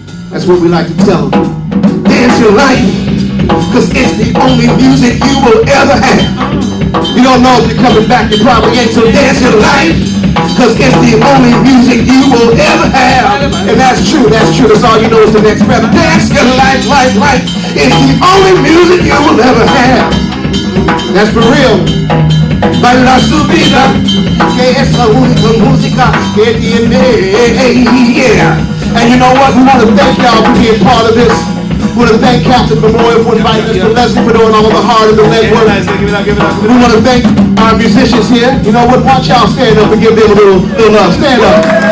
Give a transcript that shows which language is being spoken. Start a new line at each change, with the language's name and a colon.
English: That's what we like to tell them. Dance your life, because it's the only music you will ever have. You don't know if you're coming back, you probably ain't. So dance your life, because it's the only music you will ever have. And that's true, that's all you know is the next breath. Dance your life, life. It's the only music you will ever have. That's for real.
Spanish: Baila su vida, que es la única música que tiene, yeah.
English: And you know what? We want to thank y'all for being part of this. We want to thank Captain Memorial for inviting us, to Leslie for doing all of the hard and the legwork. We want to thank our musicians here. You know what? Watch y'all stand up and give them a little love. Stand up.